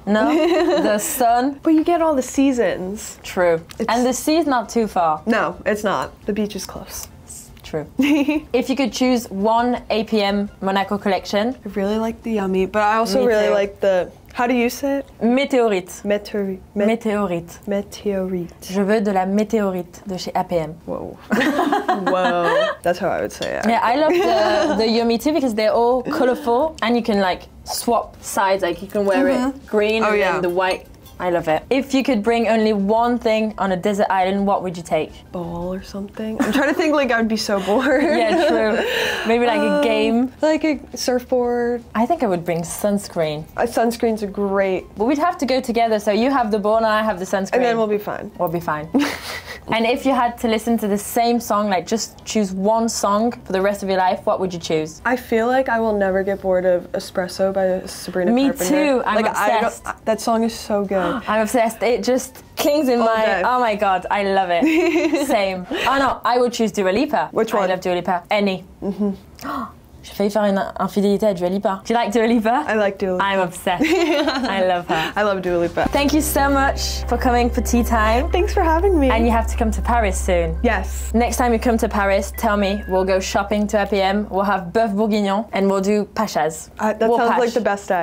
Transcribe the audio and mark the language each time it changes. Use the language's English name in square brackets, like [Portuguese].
[English] No? The sun? But you get all the seasons. True. And the sea's not too far. No, it's not. The beach is close. True. If you could choose one APM Monaco collection. I really like the yummy, but I also really like the... How do you say it? Météorite. Météorite. Météorite. [French] Je veux de la météorite de chez APM. [English] Whoa. Whoa. That's how I would say it. Yeah, I love the yummy too because they're all colorful and you can like swap sides. Like you can wear it green and then the white. I love it. If you could bring only one thing on a desert island, what would you take? Ball or something. I'm trying to think like I would be so bored. Yeah, true. Maybe like a game. Like a surfboard. I think I would bring sunscreen. Sunscreens are great. But we'd have to go together, so you have the ball and I have the sunscreen. And then we'll be fine. We'll be fine. And if you had to listen to the same song, like just choose one song for the rest of your life, what would you choose? I feel like I will never get bored of Espresso by Sabrina Carpenter. Me too. I'm obsessed. That song is so good. I'm obsessed. It just clings in my... day. Oh my god, I love it. Same. Oh no, I would choose Dua Lipa. Which one? I love Dua Lipa. Any. [French] J'ai failli faire une infidélité à Dua Lipa. [English] Do you like Dua Lipa? I like Dua Lipa. I'm obsessed. I love her. I love Dua Lipa. Thank you so much for coming for tea time. Thanks for having me. And you have to come to Paris soon. Yes. Next time you come to Paris, tell me. We'll go shopping to APM. We'll have bœuf bourguignon and we'll do pachas. That sounds like the best day.